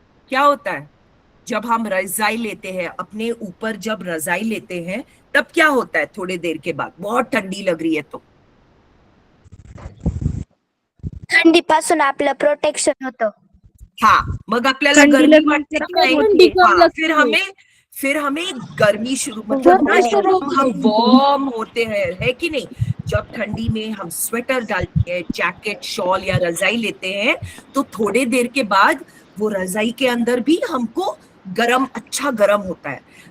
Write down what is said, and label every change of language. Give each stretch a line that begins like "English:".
Hindi: क्या होता है जब हम रजाई लेते हैं, अपने ऊपर जब रजाई लेते हैं तब क्या होता है? थोड़ी देर के बाद बहुत ठंडी लग रही है तो
Marathi: थंडीपासून आपलं प्रोटेक्शन होतं. हाँ, मग आपल्याला गर्मी वाटते की नाही?
Hindi: हाँ, फिर हमें गर्मी शुरू, मतलब ना हम वार्म होते हैं, है कि नहीं? जब ठंडी में हम स्वेटर डालते हैं, जैकेट, शॉल या रजाई लेते हैं, तो थोड़े देर के बाद वो रजाई के अंदर भी हमको अच्छा गरम होता है.